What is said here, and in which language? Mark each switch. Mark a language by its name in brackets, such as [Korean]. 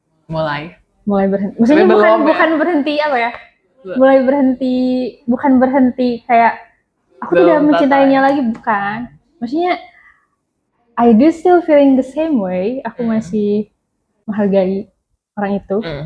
[Indonesian] Mulai berhenti. Maksudnya bukan berhenti apa ya? Mulai berhenti, bukan berhenti kayak aku tidak mencintainya lagi, bukan. Maksudnya [English] I do still feeling the same way. [Indonesian] Aku masih menghargai orang itu.